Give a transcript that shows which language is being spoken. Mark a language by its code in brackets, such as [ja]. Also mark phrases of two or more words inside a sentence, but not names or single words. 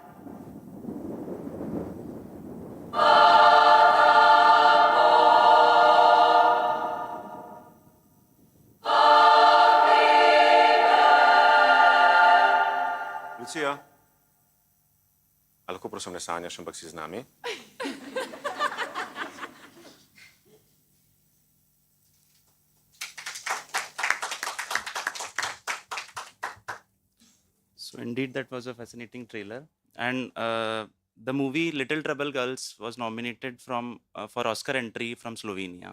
[sl] Lucija, a lahko prosim ne sanjaš, ampak si z nami? [en] So indeed, that was a fascinating trailer. And the movie Little Trouble Girls was nominated for Oscar entry from Slovenia.